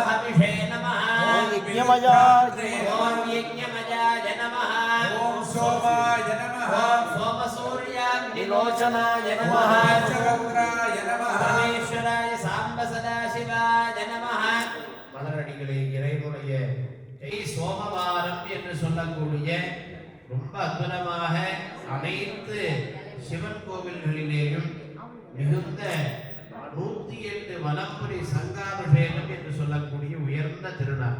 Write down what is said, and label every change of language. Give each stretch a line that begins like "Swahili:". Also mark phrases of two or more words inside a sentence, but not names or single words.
Sanskrit: हविषे नमः ओम यज्ञमयाय ओम यज्ञमजाय नमः ओम सोमाय नमः ओम सोमसूर्याग्निलोचनाय नमः चवक्राय नमः परमेश्वराय साम्ब सदाशिवाय नमः
Tamil: மலரடிகளே இறைவனுடைய சோமவாரம் என்று சொல்லக்கூடிய ரொம்ப அற்புதமாக அனைத்து சிவன் கோவில்களிலேயும் மிகுந்த 108 வலம்புரி சங்காபிஷேகம் என்று சொல்லக்கூடிய உயர்ந்த திருநாள்.